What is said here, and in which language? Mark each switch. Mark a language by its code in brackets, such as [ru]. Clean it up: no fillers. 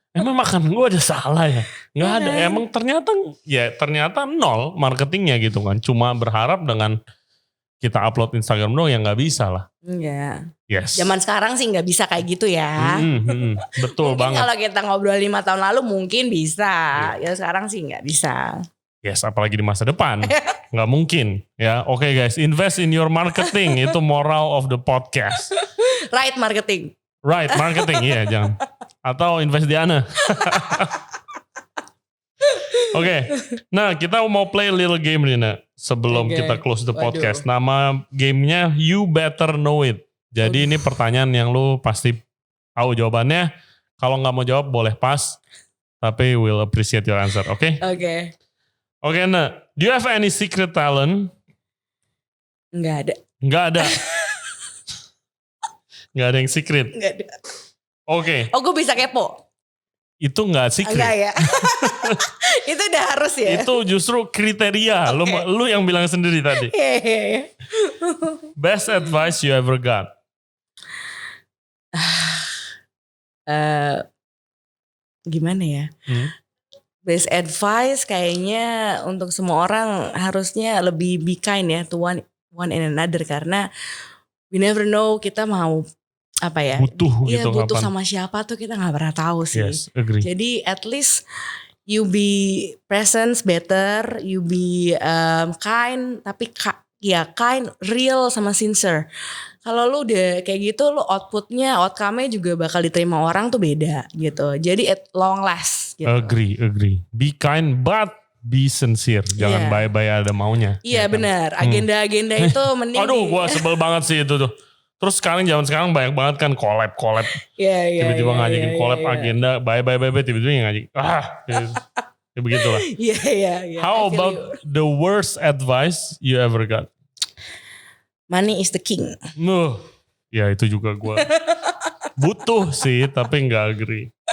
[id] Emang makan gue ada salah ya? Gak ada. Emang ternyata nol marketingnya gitu kan. Cuma berharap dengan kita upload Instagram doang yang gak bisa lah. Enggak. [en] Yes. [id] Zaman sekarang sih gak bisa kayak gitu ya. Betul banget. Kalau kita ngobrol 5 tahun lalu mungkin bisa. Ya sekarang sih gak bisa. Yes, apalagi di masa depan. Gak mungkin. [en] Ya, oke guys, invest in your marketing. [id] Itu [en] moral of the podcast. Right marketing. [id] Iya jangan. Atau invest di Ana. Oke, nah kita mau [en] play a little game [id] nih nak. Sebelum kita [en] close the podcast. [id] Nama gamenya You Better Know It. Jadi ini pertanyaan yang lu pasti tahu jawabannya. Kalau gak mau jawab boleh pass. Tapi [en] we'll appreciate your answer, [id] oke? Oke, nah. [en] Do you have any secret talent? [id] Nggak ada. Nggak ada yang secret? Nggak ada. Oke. Oh, gue bisa kepo? Itu nggak secret. Enggak ya. Itu udah harus ya. Itu justru kriteria. Lu yang bilang sendiri tadi. [en] Best advice you ever got? [id] gimana ya? Best advice kayaknya untuk semua orang harusnya lebih [en] be kind [id] ya [en] to one and another, [id] karena [en] we never know [id] kita mau apa ya? Butuh iya, gitu butuh kapan. sama siapa tuh kita nggak pernah tahu sih. [en] Yes, agree. Jadi at least you be present better, you be kind, [id] tapi [en] kind, real [id] sama [en] sincere. [id] Kalau lu udah kayak gitu, lu outcome-nya juga bakal diterima orang tuh beda gitu. Jadi at long last gitu. [en] Agree. Be kind but be sincere. [id] Jangan bye-bye ada maunya. Iya benar. Agenda-agenda itu mending. Aduh, gue sebel banget sih itu tuh. Terus zaman sekarang banyak banget kan collab. Iya. Tiba-tiba ngajakin collab agenda, bye, tiba-tiba ngajak. Ya begitulah. Iya. [en] How about the worst advice you ever got? Money is the king. [id] Ya itu juga gue butuh sih, tapi nggak agree.